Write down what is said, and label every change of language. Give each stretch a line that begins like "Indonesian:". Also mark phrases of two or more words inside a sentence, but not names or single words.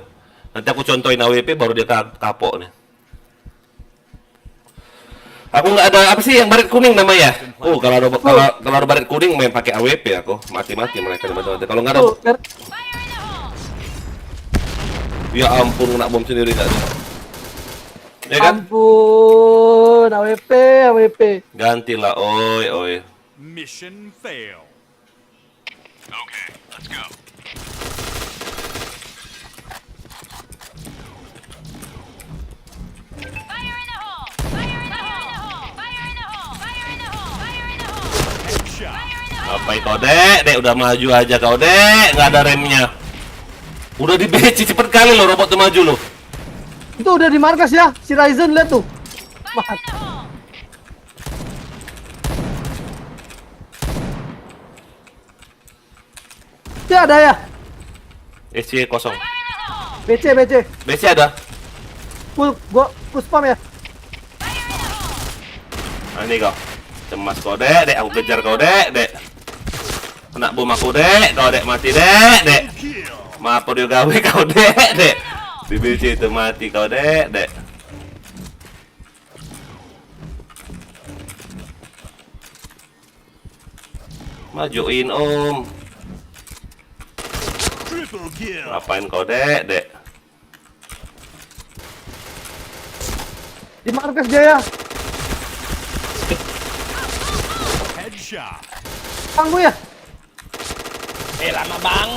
Indonesian: Nanti aku contohin AWP baru dia kapok nih. Aku nggak ada apa sih yang baret kuning namanya? Kalau ada baret kuning main pakai AWP aku. Mati-mati mereka teman-teman. Kalau nggak ada, Tuh, ya ampun kena bom sendiri tadi. Ya kan? ampun, AWP, AWP. Gantilah, oi.
English: Mission fail. Okay, let's go. Headshot.
Indonesian: Apa itu, Dek? Udah maju aja kau, Dek. Nggak ada remnya. Udah di BC cepet kali lo robot tuh maju lo. Itu udah di markas ya, si Ryzen lihat tuh. Mat. Dia ada ya? SC kosong. BC, BC. BC ada. Gua spam ya. Nah, ini kau. Cemas kau, Dek. Aku kejar kau, Dek. Kena bom aku, Dek. Kau, Dek, mati, Dek. Maaf dia gawe kau, Dek. Di BC itu mati kau, Dek. Majuin, Om.
English: Triple kill.
Indonesian: Ngapain kau, Dek? Di markas dia ya.
English: Headshot.
Indonesian: Tangguh ya. Lama banget.